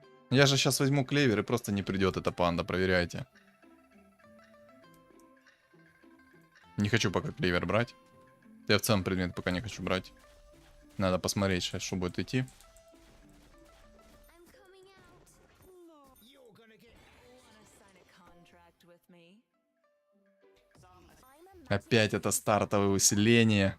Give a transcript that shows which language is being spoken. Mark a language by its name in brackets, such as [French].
[Russian] Я же сейчас возьму клевер и просто не придет эта панда, проверяйте. Не хочу пока клевер брать. Я в целом предмет пока не хочу брать. Надо посмотреть сейчас, что будет идти. [English] I'm coming out. Wanna sign a contract with me? I'm a [Russian] Опять это стартовое усиление.